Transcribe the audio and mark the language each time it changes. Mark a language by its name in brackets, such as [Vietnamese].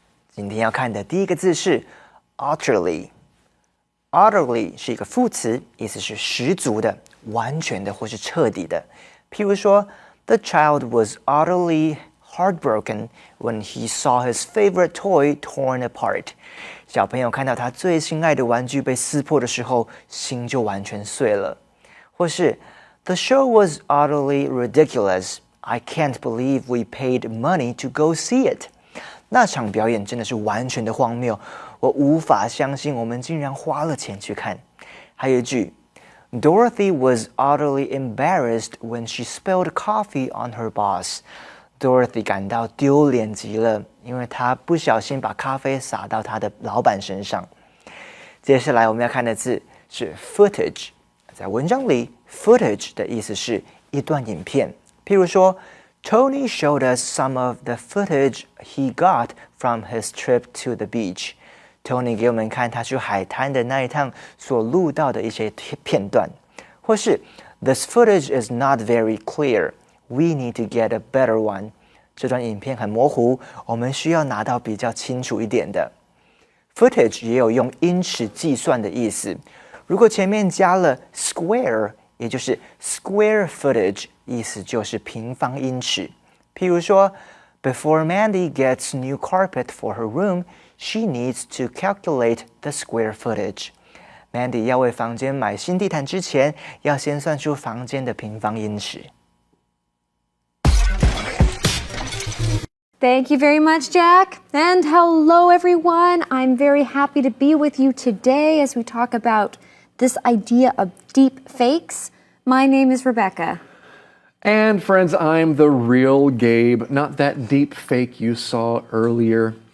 [Chinese] 今天要看的第一个字是 utterly。utterly 是一个副词，意思是十足的、完全的或是彻底的。譬如说 [English] ，The child was utterly heartbroken when he saw his favorite toy torn apart。 [Chinese] 小朋友看到他最心爱的玩具被撕破的时候，心就完全碎了。或是 [English] The show was utterly ridiculous. I can't believe we paid money to go see it. [Chinese] 那场表演真的是完全的荒谬，我无法相信我们竟然花了钱去看。还有一句 [English] Dorothy was utterly embarrassed when she spilled coffee on her boss. [Chinese] Dorothy 感到丢脸极了，因为她不小心把咖啡洒到她的老板身上。接下来我们要看的字是 footage。在文章里 footage 的意思是一段影片，譬如说 [English] Tony showed us some of the footage he got from his trip to the beach. [Chinese] Tony 给我们看他去海滩的那一趟所录到的一些片段。或是 [English] This footage is not very clear. We need to get a better one. [Chinese] 这段影片很模糊，我们需要拿到比较清楚一点的。 Footage 也有用英尺计算的意思。如果前面加了 square， 也就是 square footage， 意思就是平方英尺。譬如说 [English] Before Mandy gets new carpet for her room, she needs to calculate the square footage. [Chinese] Mandy 要为房间买新地毯之前，要先算出房间的平方英尺。 [English] Thank you very much, Jack. And hello, everyone. I'm very happy to be with you today as we talk about this idea of deep fakes. My name is Rebecca. And friends, I'm the real Gabe, not that deep fake you saw earlier.